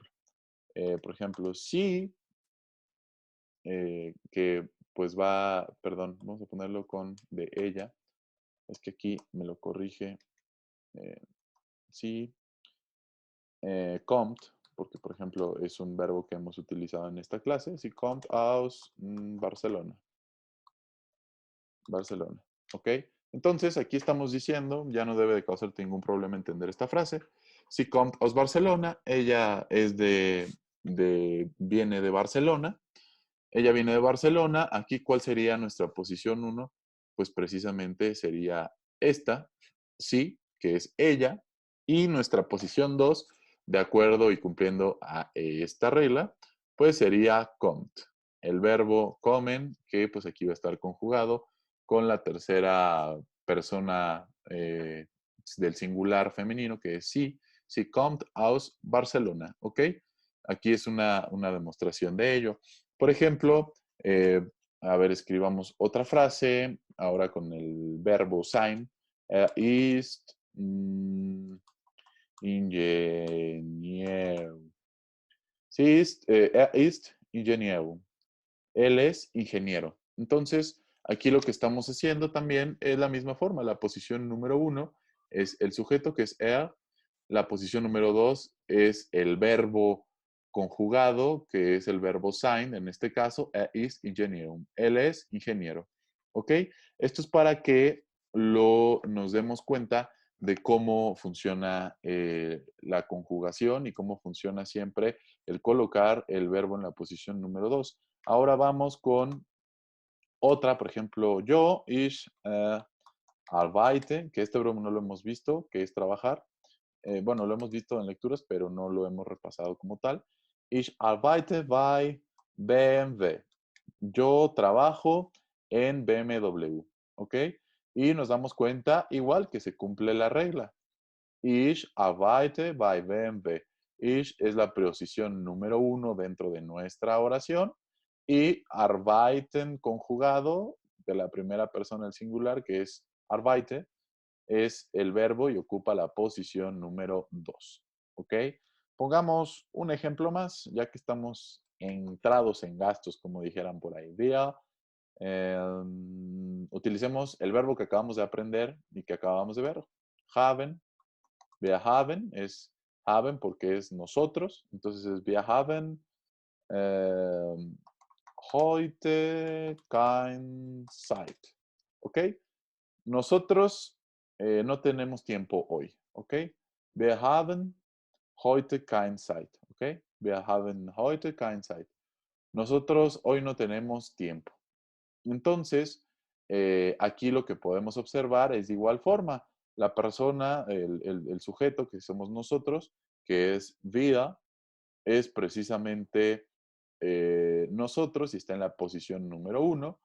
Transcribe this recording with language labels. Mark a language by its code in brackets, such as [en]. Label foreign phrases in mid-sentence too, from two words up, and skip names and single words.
[es] Por ejemplo, sí, que pues perdón, vamos a ponerlo con de ella. Es que aquí me lo corrige. eh, sí, kommt, porque por ejemplo es un verbo que hemos utilizado en esta clase. [de] Sie kommt aus Barcelona. Barcelona. ¿Ok? [es] Entonces aquí estamos diciendo, ya no debe de causarte ningún problema entender esta frase. [de] Sie kommt aus Barcelona. [es] Ella es viene de Barcelona. Ella viene de Barcelona. Aquí, ¿cuál sería nuestra posición uno? Pues precisamente sería esta, sí, que es ella. Y nuestra posición 2, de acuerdo y cumpliendo a esta regla, pues sería kommt. El verbo kommen, que pues aquí va a estar conjugado con la tercera persona del singular femenino, que es sí. [de] Sie kommt aus Barcelona, ¿ok? [es] Aquí es una demostración de ello. Por ejemplo, a ver, escribamos otra frase, ahora con el verbo sein. [de] Ist Ingenieur. Er ist Ingenieur. [es] Él es ingeniero. Entonces, aquí lo que estamos haciendo también es la misma forma. La posición número uno es el sujeto, que es er. La posición número dos es el verbo conjugado, que es el verbo sein. En este caso, [de] er ist Ingenieur. [es] Él es ingeniero. ¿Ok? Esto es para que nos demos cuenta de cómo funciona la conjugación y cómo funciona siempre el colocar el verbo en la posición número 2. Ahora vamos con otra, por ejemplo, [de] yo, ich arbeite, [es] que este verbo no lo hemos visto, que es trabajar. Bueno, lo hemos visto en lecturas, pero no lo hemos repasado como tal. [de] Ich arbeite bei BMW. [es] Yo trabajo en BMW, ¿ok? Y nos damos cuenta igual que se cumple la regla. [de] Ich arbeite bei BMW. [es] Ich es la preposición número uno dentro de nuestra oración y arbeiten conjugado de la primera persona del singular, que es arbeite, es el verbo y ocupa la posición número 2. ¿Ok? Pongamos un ejemplo más, ya que estamos entrados en gastos, como dijeran por ahí. Utilicemos el verbo que acabamos de aprender y que acabamos de ver. [de] Haben, wir haben es haben [es] porque es nosotros, entonces es [de] wir haben heute kein Zeit. [es] ¿Ok? Nosotros no tenemos tiempo hoy. ¿Ok? [de] Wir haben heute kein Zeit. [es] ¿Ok? [de] Wir haben heute kein Zeit. [es] Nosotros hoy no tenemos tiempo. Entonces, aquí lo que podemos observar es de igual forma, la persona, el sujeto que somos nosotros, que es vida, es precisamente nosotros y está en la posición número uno.